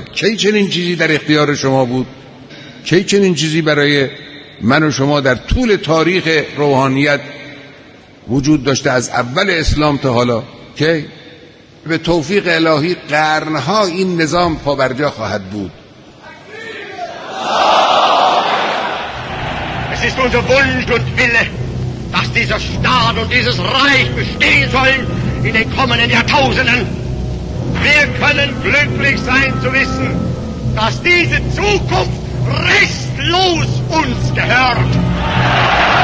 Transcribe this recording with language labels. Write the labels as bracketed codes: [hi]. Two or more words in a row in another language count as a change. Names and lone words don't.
[fa] کی چنین چیزی در اختیار شما بود؟ کی چنین چیزی برای من و شما در طول تاریخ روحانیت وجود داشته از اول اسلام تا حالا؟ کی؟ به توفیق الهی قرنها این نظام پابرجا خواهد بود. [de] Es ist unser Wunsch und Wille, dass dieser Staat und dieses Reich bestehen sollen in den kommenden Jahrtausenden. Wir können glücklich sein zu wissen, dass diese Zukunft restlos uns gehört.